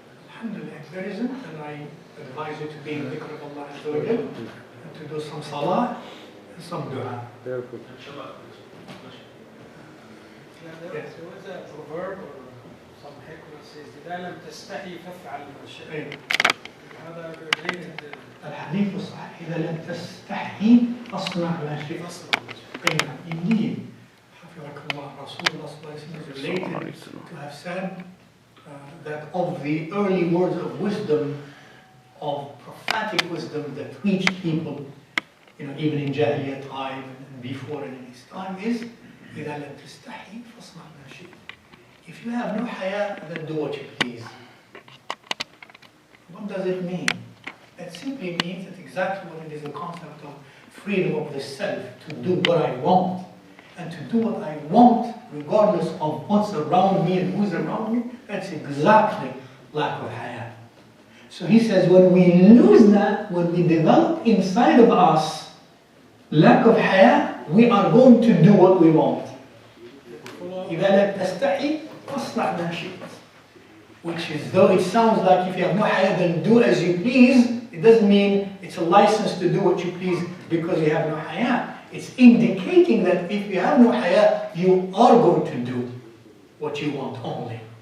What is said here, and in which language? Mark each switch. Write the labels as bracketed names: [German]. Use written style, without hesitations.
[English] Alhamdulillah, if there isn't, then I advise you to be in dhikr of Allah Azza wa Jal, and to do some salah and some dua. There was a proverb or some hikmah says, [Arabic] إذا لم تستحي فافعل ما شئت. هذا [English] related. [Arabic] الحديث الصحيح إذا لم تستحي فاصنع ما شئت. [English] Indeed, Rasulullah is related to have said that of the early words of wisdom, of prophetic wisdom that reached people, even in Jahiliyyah time and before and in his time, is [Arabic] إذا لم تستحي فاصنع ما شئت. [English] if you have no haya, then do what you please. What does it mean? It simply means that exactly what it is, the concept of freedom of the self, to do what I want. And to do what I want, regardless of what's around me and who's around me, that's exactly lack of haya. So he says, when we lose that, when we develop inside of us lack of haya, we are going to do what we want. [Arabic] إذا لم تستحي فاصنع ما شئت. [English] Which is, though it sounds like if you have no haya, then do as you please, it doesn't mean it's a license to do what you please because you have no haya. It's indicating that if you have no haya, you are going to do what you want only.